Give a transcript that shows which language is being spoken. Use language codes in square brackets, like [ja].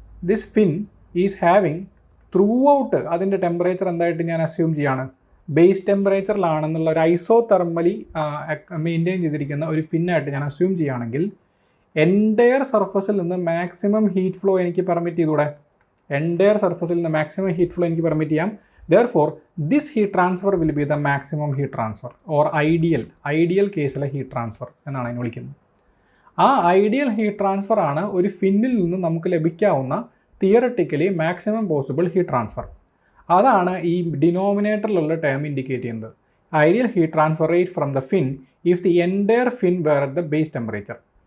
[en] this fin is having throughout [ml] അതിൻ്റെ temperature എന്തായിട്ട് ഞാൻ അസ്യൂം ചെയ്യാണ്? ബേസ് ടെമ്പറേച്ചറിലാണെന്നുള്ള ഒരു ഐസോതെർമലി മെയിൻറ്റെയിൻ ചെയ്തിരിക്കുന്ന ഒരു ഫിന്നായിട്ട് ഞാൻ അസ്യൂം ചെയ്യുകയാണെങ്കിൽ എൻറ്റയർ സർഫസിൽ നിന്ന് മാക്സിമം ഹീറ്റ് ഫ്ലോ എനിക്ക് പെർമിറ്റ് ചെയ്തൂടെ? എൻറ്റയർ സർഫസിൽ നിന്ന് മാക്സിമം ഹീറ്റ് ഫ്ലോ എനിക്ക് പെർമിറ്റ് ചെയ്യാം. [en] Therefore, this heat transfer will be the maximum heat transfer or ideal [ml] കേസിലെ ഹീറ്റ് ട്രാൻസ്ഫർ എന്നാണ് അതിനെ വിളിക്കുന്നത്. ആ ഐഡിയൽ ഹീറ്റ് ട്രാൻസ്ഫർ ആണ് ഒരു ഫിന്നിൽ നിന്ന് നമുക്ക് ലഭിക്കാവുന്ന theoretically maximum possible heat transfer. അതാണ് ഈ ഡിനോമിനേറ്ററിലുള്ള ടേം ഇൻഡിക്കേറ്റ് ചെയ്യുന്നത്. [en] Ideal heat transfer rate from the fin if the entire fin were at the base temperature.